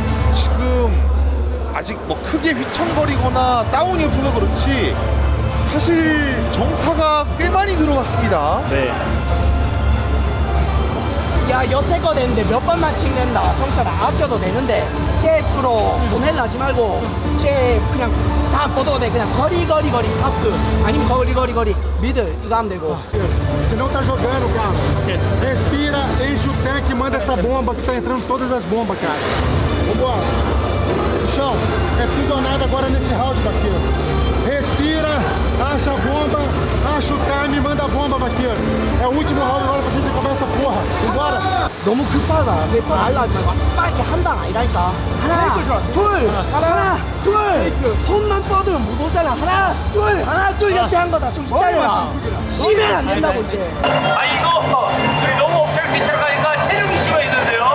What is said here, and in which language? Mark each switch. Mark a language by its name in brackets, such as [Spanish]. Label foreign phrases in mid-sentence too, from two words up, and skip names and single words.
[Korean] 지금 아직 뭐 크게 휘청거리거나 다운이 없어서 그렇지 사실 정타가 꽤 많이 들어갔습니다. 네. 야 여태껏 했는데 몇 번만 찍는다. 성철아 아껴도 되는데 쟤 프로 보낼라 하지 말고 쟤 그냥 다 뻗어도 돼. 그냥 거리 탑급 아니면 거리 미들 이거 하면 되고. [Portuguese] Você não tá jogando, cara. Respira, enche o tanque, manda essa bomba que tá entrando todas as bombas, cara. Vambora. No chão. É tudo ou nada agora nesse round, Vaqueiro. Respira, acha a bomba, acha o time, manda a bomba, Vaqueiro. É o último round agora pra gente acabar essa porra. Vambora. [Korean] 너무 급하다. 왜 빨라 하지 말고 빠르게 한 방 아니라니까. 하나 둘 손만 뻗으면 못 오잖아. 하나 둘 이렇게 한 거다. 좀 기다려. 쉬면 안 된다고 이제. 이거 둘이 너무 엎치락 뒤치락 하니까 체중 이슈가 있는데요.